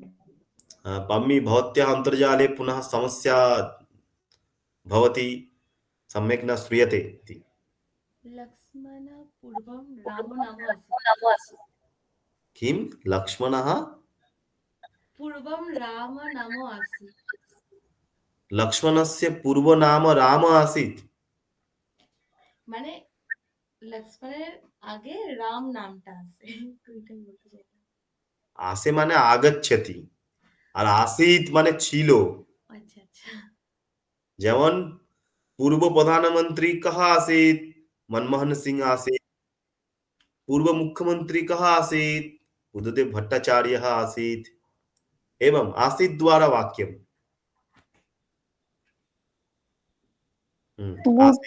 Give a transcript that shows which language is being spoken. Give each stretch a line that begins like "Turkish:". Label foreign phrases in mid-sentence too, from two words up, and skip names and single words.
Sanskrit: पम्मी भवत्याः अन्तर्जाले पुनः समस्या भवति, सम्यक् न श्रूयते इति। लक्ष्मण पूर्वं रामो नाम आसीत्। किं? लक्ष्मणः पूर्वं राम नाम आसीत्। लक्ष्मणस्य पूर्वनाम राम आसीत्।
Bangla: মানে লক্ষ্মণের আগে রাম নামটা আছে তো এটাই বলতে চাইলাম। আসে মানে आगच्छति আর आसीत् মানে ছিল। আচ্ছা আচ্ছা।
Sanskrit: যেমন पूर्व प्रधानमंत्री कः आसीत्? मनमोहन सिंह आसीत्। पूर्व मुख्यमंत्री कः आसीत्? बुद्धदेव भट्टाचार्यः आसीत्। एवं आसीत् द्वारा वाक्यम्। आसीत्।